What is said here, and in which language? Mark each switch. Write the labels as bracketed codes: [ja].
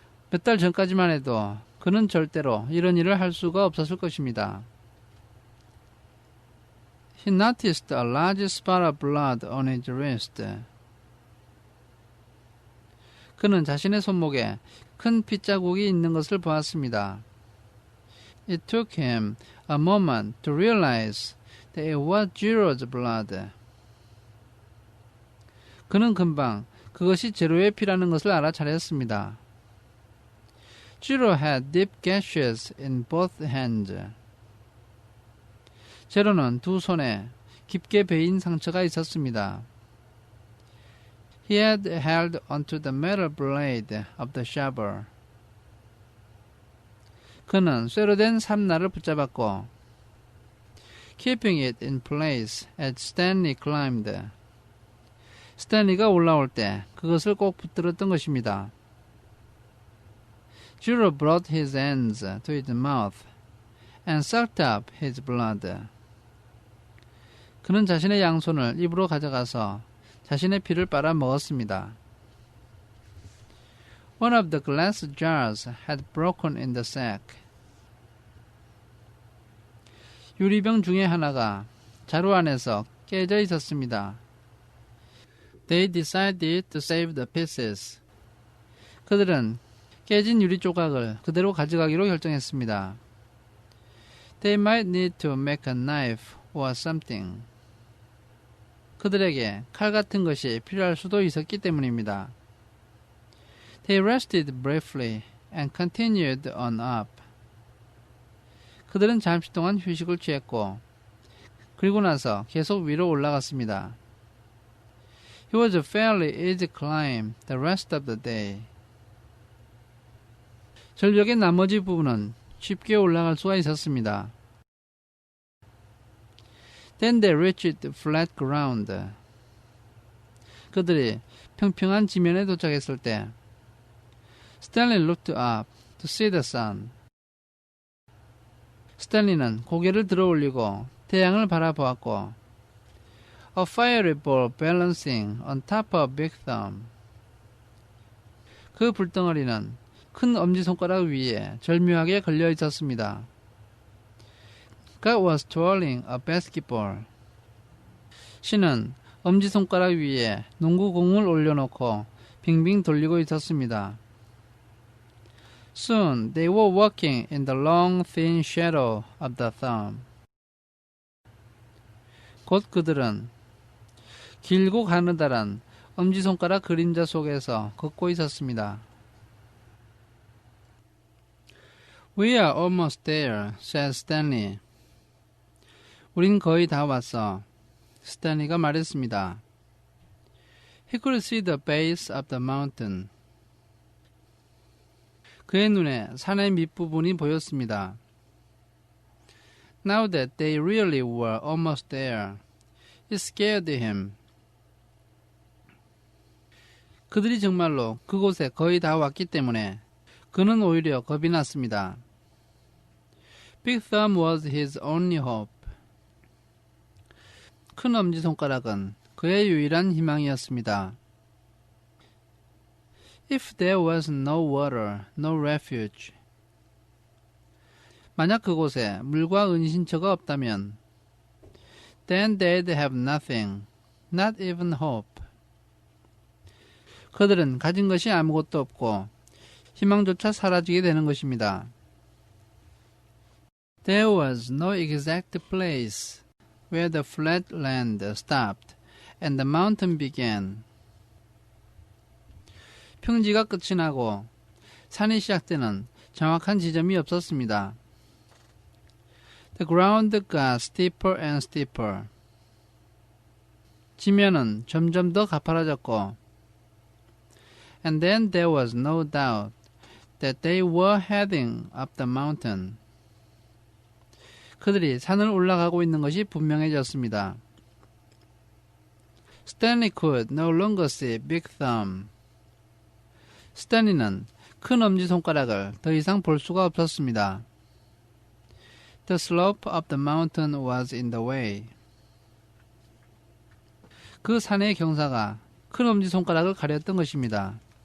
[ko] 몇 달 전까지만 해도 그는 절대로 이런 일을 할 수가 없었을 것입니다. [en] He noticed a large spot of blood on his wrist. [ko] 그는 자신의 손목에 큰 핏자국이 있는 것을 보았습니다. [en] It took him a moment to realize that it was Jiro's blood. [ko] 그는 금방 그것이 제로의 피라는 것을 알아차렸습니다. [en] Jiro had deep gashes in both hands. [ko] 제로는 두 손에 깊게 베인 상처가 있었습니다. [en] He had held onto the metal blade of the shovel. [ko] 그는 쇠로 된 삽날을 붙잡았고 [en] keeping it in place as Stanley climbed. [ko] 스탠리가 올라올 때 그것을 꼭 붙들었던 것입니다. [en] Jiro brought his hands to his mouth and sucked up his blood. [ko] 그는 자신의 양손을 입으로 가져가서 자신의 피를 빨아 먹었습니다. [en] One of the glass jars had broken in the sack. [ko] 유리병 중에 하나가 자루 안에서 깨져 있었습니다. [en] They decided to save the pieces. [ko] 그들은 깨진 유리 조각을 그대로 가져가기로 결정했습니다. [en] They might need to make a knife or something. [ko] 그들에게 칼 같은 것이 필요할 수도 있었기 때문입니다. [en] They rested briefly and continued on up. [ko] 그들은 잠시 동안 휴식을 취했고 그리고 나서 계속 위로 올라갔습니다. [en] It was a fairly easy climb the rest of the day. [ko] 절벽의 나머지 부분은 쉽게 올라갈 수가 있었습니다. [en] Then they reached flat ground. [ko] 그들이 평평한 지면에 도착했을 때 [en] Stanley looked up to see the sun. [ko] 스탠리는 고개를 들어 올리고 태양을 바라보았고 [en] A fiery ball balancing on top of Big Thumb. [ko] 그 불덩어리는 큰 엄지손가락 위에 절묘하게 걸려 있었습니다. [en] God was twirling a basketball. [ko] 신은 엄지손가락 위에 농구공을 올려놓고 빙빙 돌리고 있었습니다. [en] Soon they were walking in the long thin shadow of the thumb. [ko] 곧 그들은 길고 가느다란 엄지손가락 그림자 속에서 걷고 있었습니다. [en] We are almost there, said Stanley. [ko] 우린 거의 다 왔어. 스탠리가 말했습니다. [en] He could see the base of the mountain. [ko] 그의 눈에 산의 밑부분이 보였습니다. [en] Now that they really were almost there, it scared him. [ko] 그들이 정말로 그곳에 거의 다 왔기 때문에 그는 오히려 겁이 났습니다. [en] Big Thumb was his only hope. [ko] 큰 엄지손가락은 그의 유일한 희망이었습니다. [en] If there was no water, no refuge. [ko] 만약 그곳에 물과 은신처가 없다면 [en] then they'd have nothing, not even hope. [ko] 그들은 가진 것이 아무것도 없고 희망조차 사라지게 되는 것입니다. [en] There was no exact place where the flat land stopped and the mountain began. [ko] 평지가 끝이 나고 산이 시작되는 정확한 지점이 없었습니다. [en] The ground got steeper and steeper. [ko] 지면은 점점 더 가파라졌고 [en] And then there was no doubt that they were heading up the mountain. [ko] 그들이 산을 올라가고 있는 것이 분명해졌습니다. [en] Stanley could no longer see Big Thumb. [ko] 스탠리는 큰 엄지손가락을 더 이상 볼 수가 없었습니다. [en] The slope of the mountain was in the way. [ko] 그 산의 경사가 큰 엄지손가락을 가렸던 것입니다.